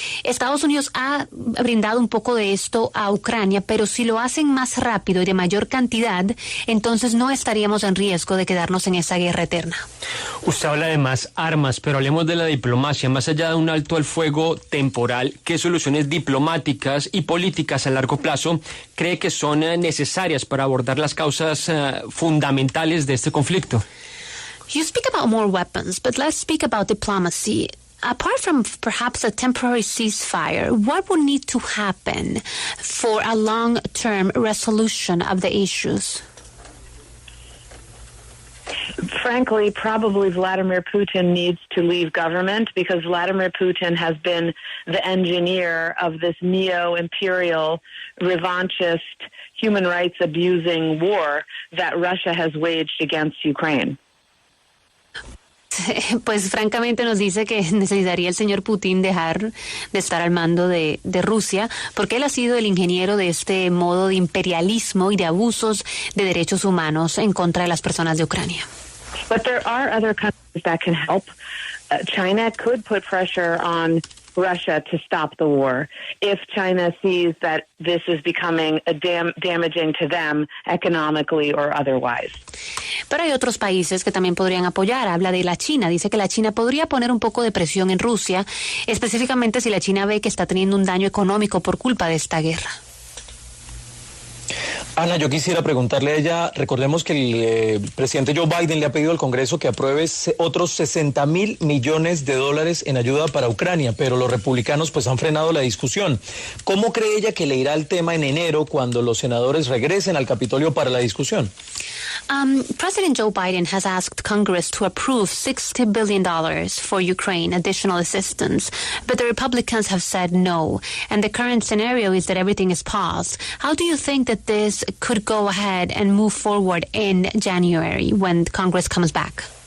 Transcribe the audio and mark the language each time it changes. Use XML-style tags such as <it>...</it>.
<es>Estados Unidos ha brindado un poco de esto a Ucrania, pero si lo hacen más rápido y de mayor cantidad, entonces no estaríamos en riesgo de quedarnos en esa guerra eterna. Usted habla de más armas, pero hablemos de la diplomacia. Más allá de un alto al fuego temporal, ¿qué soluciones diplomáticas y políticas a largo plazo cree que son necesarias para abordar las causas fundamentales de este conflicto?</es> <en>You speak about more weapons, but let's speak about diplomacy. Apart from perhaps a temporary ceasefire, what would need to happen for a long-term resolution of the issues? Frankly, probably Vladimir Putin needs to leave government because Vladimir Putin has been the engineer of this neo-imperial, revanchist, human rights abusing war that Russia has waged against Ukraine.</en> <es>Pues francamente nos dice que necesitaría el señor Putin dejar de estar al mando de Rusia, porque él ha sido el ingeniero de este modo de imperialismo y de abusos de derechos humanos en contra de las personas de Ucrania.</es> <en>But there are other countries that can help. China could put pressure on Russia to stop the war if China sees that this is becoming damaging to them economically or otherwise.</en> <es>Pero hay otros países que también podrían apoyar. Habla de la China. Dice que la China podría poner un poco de presión en Rusia, específicamente si la China ve que está teniendo un daño económico por culpa de esta guerra. Ana, yo quisiera preguntarle a ella, recordemos que el presidente Joe Biden le ha pedido al Congreso que apruebe otros $60,000 millones en ayuda para Ucrania, pero los republicanos pues han frenado la discusión. ¿Cómo cree ella que le irá el tema en enero cuando los senadores regresen al Capitolio para la discusión?</es> <en>President Joe Biden has asked Congress to approve $60 billion for Ukraine, additional assistance, but the Republicans have said no, and the current scenario is that everything is paused. How do you think that this could go ahead and move forward in January when Congress comes back?</en>